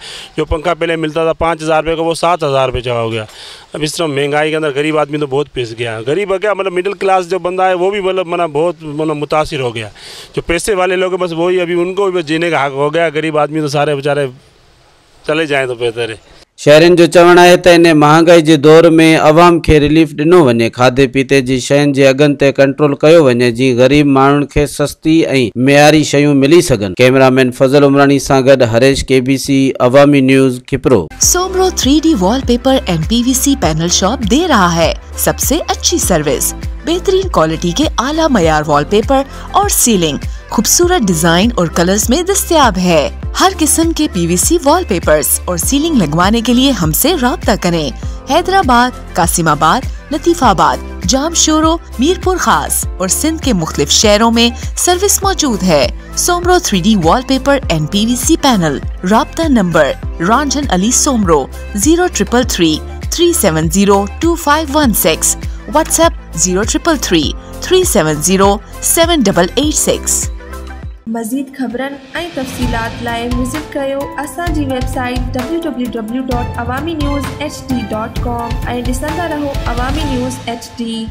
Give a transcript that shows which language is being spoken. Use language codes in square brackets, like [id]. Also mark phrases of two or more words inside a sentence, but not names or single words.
[ur] جو پنکھا پہلے ملتا تھا 5000 روپے کا، وہ 7000 روپے کا ہو گیا. اب اس طرح مہنگائی کے اندر غریب آدمی تو بہت پس گیا۔ غریب ہے کیا، مطلب [en] middle class [ur] جو بندہ ہے وہ بھی مطلب بہت متاثر ہو گیا. جو پیسے والے لوگ ہیں بس وہی، ابھی ان کو بھی جینے کا حق ہو گیا. غریب آدمی تو سارے بیچارے چلے جائیں تو بہتر ہے. [sd] शहरनि जो चवणु आहे त इन महांगाई जे दौर में अवाम खे रिलीफ ॾिनो वञे। खाधे पीते जी शयुनि जे अघनि ते कंट्रोल कयो वञे, जीअं गरीब माण्हुनि खे सस्ती ऐं मेयारी शयूं मिली सघनि। कैमरामैन फज़ल उमरानी सां गॾु हरेश, KBC अवामी न्यूज़, खिपरो। [ur] سومرو 3D وال پیپر اینڈ PVC پینل دے رہا ہے سب سے اچھی سروس، بہترین کوالٹی کے اعلیٰ معیار وال پیپر اور سیلنگ خوبصورت ڈیزائن اور کلرز میں دستیاب ہے. ہر قسم کے PVC وال پیپرز اور سیلنگ لگوانے کے لیے ہم سے رابطہ کریں. حیدرآباد، قاسم آباد، لطیف آباد، جامشورو، میرپور خاص اور سندھ کے مختلف شہروں میں سروس موجود ہے. सोमरो 3D वॉलपेपर एंड PVC पैनल। رابطہ نمبر रांझन अली सोमरो 0333 370 2516। व्हाट्सएप 0333 370 7886। [sd] मज़ीद ख़बरन ऐं तफ़सीलात लाइ विज़िट कयो असांजी वेबसाइट www.awamiNewsHD.com ऐं ॾिसंदा रहो अवामी न्यूज़ HD।